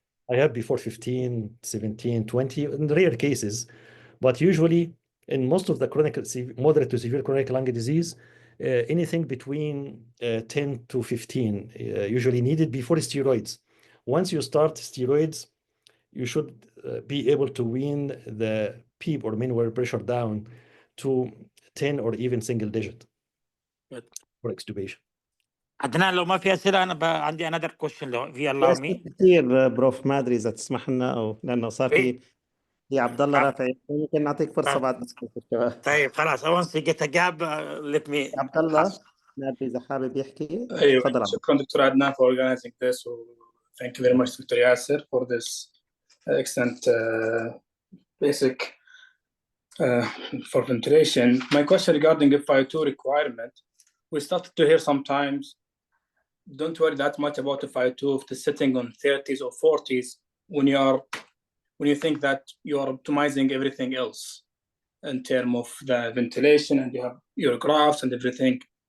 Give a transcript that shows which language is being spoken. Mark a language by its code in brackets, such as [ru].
[en] I have before 15, 17, 20 in rare cases, but usually in most of the chronic, moderate to severe chronic lung disease, anything between 10 to 15 usually needed before steroids. Once you start steroids, you should be able to wean the PEEP or mean wear pressure down to 10 or even single digit. for extubation. [ar] عدنان لو ما في أسئلة أنا عندي [en] another question [ar] لو [en] if you allow me. [ar] كثير بروف، ما ادري اذا تسمح لنا او لانه صار في عبد الله رافع، ممكن نعطيك فرصه بعد نسكت الشباب. طيب خلاص [en] once you get a gap let me [ar] عبد الله ما ادري اذا حابب يحكي. ايوه تفضل. شكرا دكتور عدنان [en] for organizing this. So thank you very much Dr. Yasser for this excellent basic for ventilation. My question regarding FI2 requirement, we started to hear sometimes don't worry that much about FI2 if it's sitting on 30s or 40s when you think that you are optimizing everything else in terms of the ventilation and you have your graphs and everything.